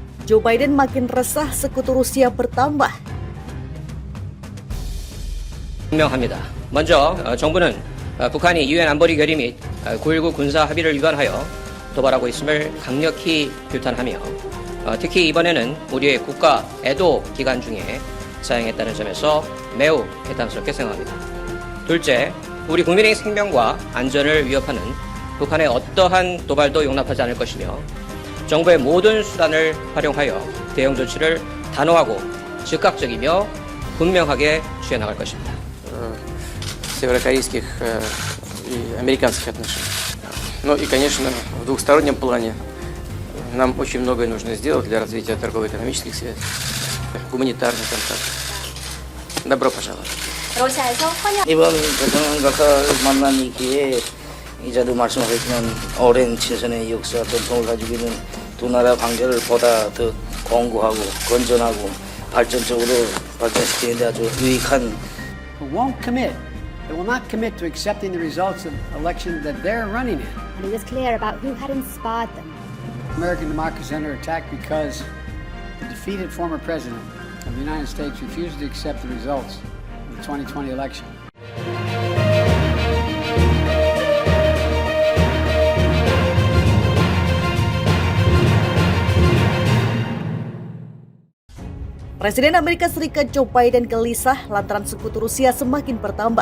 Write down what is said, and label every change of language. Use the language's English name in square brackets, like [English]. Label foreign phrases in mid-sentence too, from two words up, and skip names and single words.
[Indonesian] Joe Biden makin resah sekutu Rusia bertambah. [Korean] 분명합니다. 먼저 정부는 북한이 유엔 안보리 결의 및 9.19 군사 합의를 위반하여 도발하고 있음을 강력히 규탄하며 특히 이번에는 우리의 국가 애도 기간 중에 사용했다는 점에서 매우 개탄스럽게 생각합니다. 둘째, 우리 국민의 생명과 안전을 위협하는 북한의 어떠한 도발도 용납하지 않을 것이며 정부의 모든 수단을 활용하여 대응 조치를 단호하고 즉각적이며 분명하게 취해 나갈 것입니다. [Russian] Северокорейских и американских отношений. Ну и, конечно, в двухстороннем плане нам очень многое нужно сделать для развития торгово-экономических связей, гуманитарных контактов. Добро пожаловать. [Korean] 러시아에서 환영. 이번 대통령과 만난 기회에 이자도 말씀하셨지만 오랜 친선의 역사 전통을 가지고 있는 두 나라 관계를 보다 더 공고하고 건전하고 발전적으로 발전시키는 데 아주 유익한. [English] Won't commit. They will not commit to accepting the results of election that they're running in. And he was clear about who had inspired them. American democracy is under attack because the defeated former president of the United States refused to accept the results of the 2020 election. [Indonesian] Presiden Amerika Serikat Joe Biden gelisah lantaran sekutu Rusia semakin bertambah.